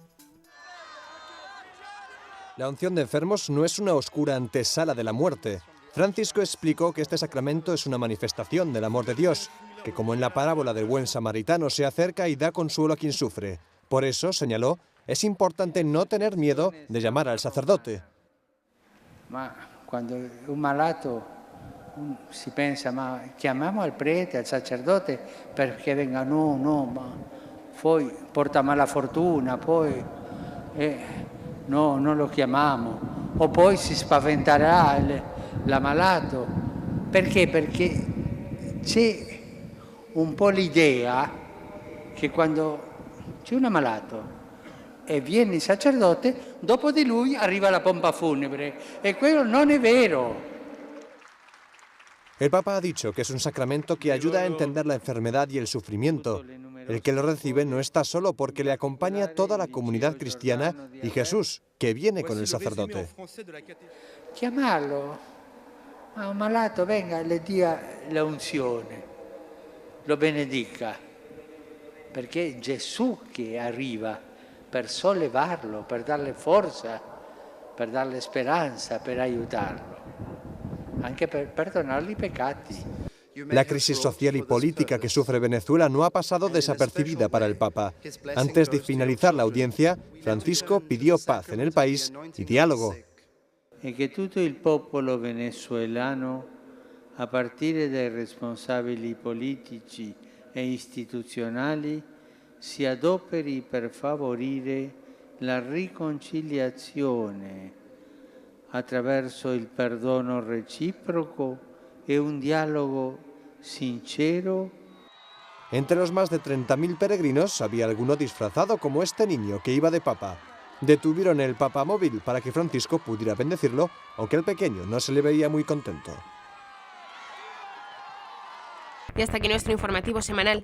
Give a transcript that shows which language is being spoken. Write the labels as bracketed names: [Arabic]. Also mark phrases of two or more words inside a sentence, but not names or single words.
[Spanish] La unción de enfermos no es una oscura antesala de la muerte. Francisco explicó que este sacramento es una manifestación del amor de Dios, que como en la parábola del buen samaritano se acerca y da consuelo a quien sufre. Por eso, señaló, es importante no tener miedo de llamar al sacerdote. [Italian] Ma cuando un malato si pensa, ma chiamiamo al prete, al sacerdote perché venga, no, ma poi porta mala fortuna, poi no, non lo chiamiamo, o poi si spaventerà l'ammalato. Perché? Perché c'è un po' l'idea che quando c'è un ammalato e viene il sacerdote, dopo di lui arriva la pompa funebre, e quello non è vero. [Spanish] El Papa ha dicho que es un sacramento que ayuda a entender la enfermedad y el sufrimiento. El que lo recibe no está solo porque le acompaña toda la comunidad cristiana y Jesús, que viene con el sacerdote. [Italian] Chiamarlo a un malato, venga, le dia la unzione. lo benedica, perché è Gesù che arriva per sollevarlo, per darle forza, per darle speranza, per aiutarlo, anche per perdonarle i peccati. [Spanish] La crisis social y política que sufre Venezuela no ha pasado desapercibida para el Papa. Antes de finalizar la audiencia, Francisco pidió paz en el país y diálogo. [Italian] E che tutto il popolo venezuelano, a partire dai responsabili politici e istituzionali, si adoperi per favorire la riconciliazione attraverso il perdono reciproco e un diálogo sincero. [Spanish] Entre los más de 30.000 peregrinos había alguno disfrazado como este niño que iba de papa. Detuvieron el papamóvil para que Francisco pudiera bendecirlo, aunque el pequeño no se le veía muy contento. Y hasta aquí nuestro informativo semanal.